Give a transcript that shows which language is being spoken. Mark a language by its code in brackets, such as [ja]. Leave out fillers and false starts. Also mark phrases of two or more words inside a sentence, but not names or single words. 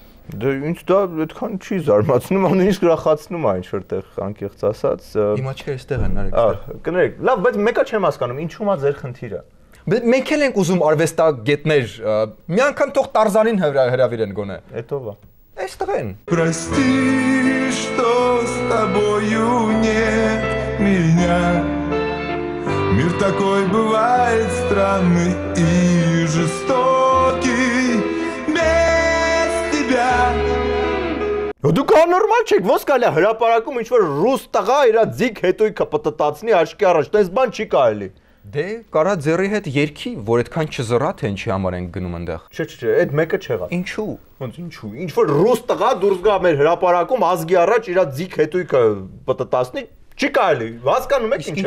[hy] Դե ինձ դա այդքան չի զարմացնում, նույնիսկ ուրախացնում է ինչ որտեղ անկեղծ ասած։ Իմ աչքերը այստեղ են նարեկ։ Կներեք, լավ, բայց մեկը չեմ հասկանում, ինչու՞մ է ձեր խնդիրը։ Մենք էլ ենք уզում արվեստագետներ, մի անգամ թող Տարզանին հրավիրեն գոնե։ Էդով է։ Այստեղ են։ [ru] Прости, что с тобою нет меня. Мир такой бывает странный и жестокий без тебя. [hy] Դուք աննորմալ չեք, ոնց կարելի է հրապարակում ինչ որ ռուս տղա իր ձիգ հետույքը պտտացնի աչքի առաջ, տես բան չի կարելի։ Դե կարա ձեռի հետ երկի, որ այդքան չզրա թե ինչի համար ենք գնում այնտեղ։ Չէ, այդ մեկը չեղա։ Ինչու։ Ոնց ինչու։ Ինչ որ ռուս տղա դուրս գա մեր հրապարակում ազգի առաջ իր ձիգ հետույքը պտտացնի, չի կարելի։ Հասկանում եք ինչ է։